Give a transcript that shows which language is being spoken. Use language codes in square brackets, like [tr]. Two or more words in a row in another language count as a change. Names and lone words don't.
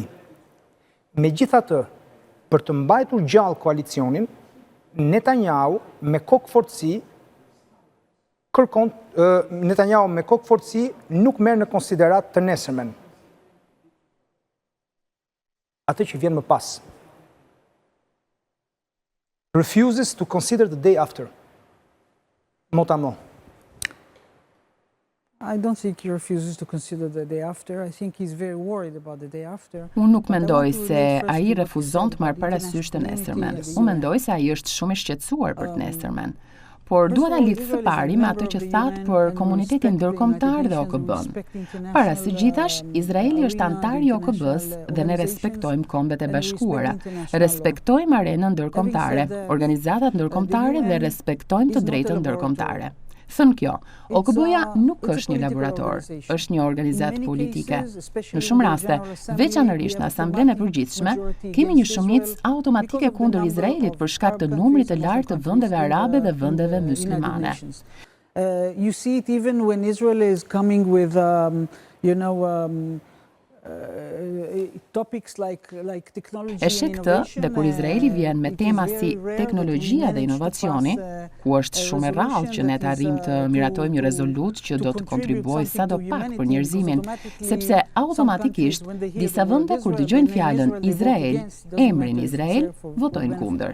[sq] Megjithatë, për të mbajtur gjallë koalicionin, Netanyahu me kokë fortësi nuk merr në konsiderat të nesërmen. Atë që vjen më pas. [en] Refuses to consider the day after. [fr] Mot a mot. [en] I don't think he refuses to consider the day after. I think he's very worried about the day after. [sq] Unë nuk mendoj se ai refuzon të marrë parasysh të nesërmen. Unë mendoj se ai është shumë i shqetësuar për të nesërmen. Por dua ta lidh së pari me atë që thatë për komunitetin ndërkombëtar dhe OKB-n. Para së gjithash, Izraeli është antar i OKB-s dhe ne respektojmë Kombet e Bashkuara, respektojmë arenën ndërkombëtare, organizatat ndërkombëtare dhe respektojmë të drejtën ndërkombëtare. Thënë kjo, OKB-ja nuk është një laborator, është një organizatë politike. Në shumë raste, veçanërisht në Asamblenë e Përgjithshme, kemi një shumicë automatike kundër Izraelit për shkak të numrit të lartë të vendeve arabe dhe vendeve muslimane. [en] You see it even when Israel is coming with, topics like technology and innovation. [sq] Këtë dhe kur Izraeli vjen me tema si teknologjia dhe inovacioni, ku është shumë e rrallë që ne të arrijmë të miratojmë një rezolut që do të kontribuojë sadopak për njerëzimin, sepse automatikisht disa vende kur dëgjojnë fjalën Izrael, emrin Izrael, votojnë kundër.